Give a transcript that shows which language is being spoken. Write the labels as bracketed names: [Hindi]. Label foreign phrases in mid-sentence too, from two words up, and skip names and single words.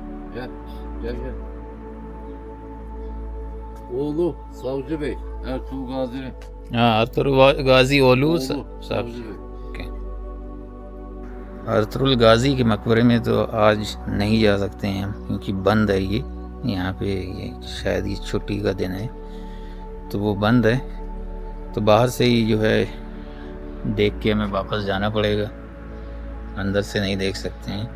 [Turkish] Gel. Gel gel. Oğlu Savcı Bey. Ertuğrul Gazi'nin. [Hindi] हाँ अर्तुल गाजी ओलू [Turkish] Oğlu [Hindi] साहब। [Turkish] Savcı Bey. [Hindi] ओके। अर्तुल गाजी के मकबरे में तो आज नहीं जा सकते हैं हम, क्योंकि बंद है ये। यहाँ पे ये शायद ये छुट्टी का दिन है तो वो बंद है, तो बाहर से ही जो है देख के हमें वापस जाना पड़ेगा, अंदर से नहीं देख सकते हैं।